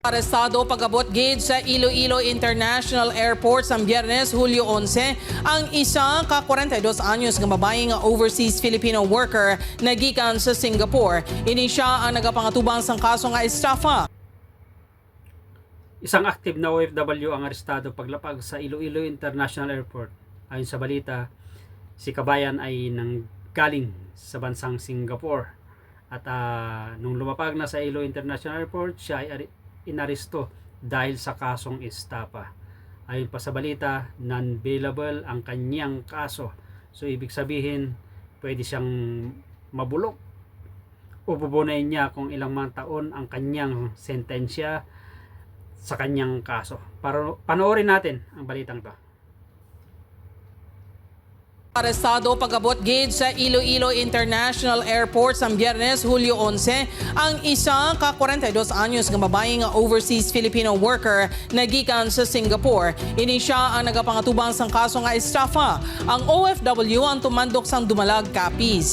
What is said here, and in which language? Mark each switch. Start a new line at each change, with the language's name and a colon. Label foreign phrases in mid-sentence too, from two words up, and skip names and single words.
Hiligaynon: Arestado pag-abot gate sa Iloilo International Airport sa Biyernes, Hulyo 11, ang isa ka 42 anyos nga babae nga
English: overseas Filipino worker
Hiligaynon: na gikan sa Singapore. Ini siya ang nagapangatubang sang kaso nga estafa.
Filipino: Isang active na OFW ang arestado paglapag sa Iloilo International Airport. Ayon sa balita, si kabayan ay nanggaling sa bansang Singapore. At nung lumapag na sa Iloilo International Airport, siya ay inaresto dahil sa kasong estafa. Ayon pa sa balita, non-bailable ang kanyang kaso. So ibig sabihin, pwede siyang mabulok o bubunayin niya kung ilang mga taon ang kanyang sentensya sa kanyang kaso. Panoorin natin ang balitang to.
Hiligaynon: Arestado pag-abot gate sa Iloilo International Airport sa Biyernes, Hulyo 11, ang isa ka 42 anyos nga babae nga
English: overseas Filipino worker
Hiligaynon: na gikan sa Singapore. Ini siya ang nagapangatubang sang kaso nga estafa. Ang OFW ang tumandok sang dumalag kapis.